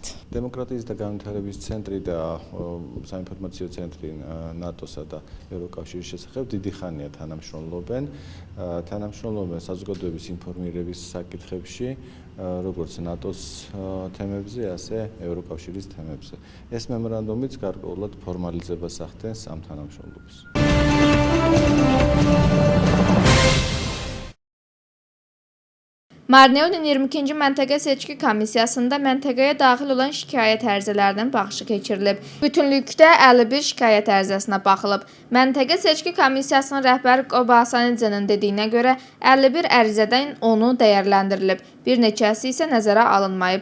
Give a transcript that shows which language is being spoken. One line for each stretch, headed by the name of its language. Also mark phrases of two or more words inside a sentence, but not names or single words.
Georgian: დემოკრატიის და განვითარების ცენტრი და საინფორმაციო ცენტრი ნატოსა და ევროკავშირის შესახებ დიდი ხანია თანამშრომლობენ. თანამშრომლობენ საზოგადოების ინფორმირების საკითხებში, როგორც ნატოს თემებზე, ასე ევროკავშირის თემებზე. ეს მემორანდუმიც გარკვეულად ფორმალიზებას ახდენს ამ თანამშრომლობას.
Azerbaijani: Marneulin 22. Məntəqə Seçki Komissiyasında məntəqəyə daxil olan şikayət ərizələrinin baxışı keçirilib. Bütünlükdə 51 şikayət ərizəsinə baxılıb. Məntəqə Seçki Komissiyasının rəhbəri Qoba Asanidzenin dediyinə görə 51 ərizədən 10-u dəyərləndirilib, bir neçəsi isə nəzərə alınmayıb.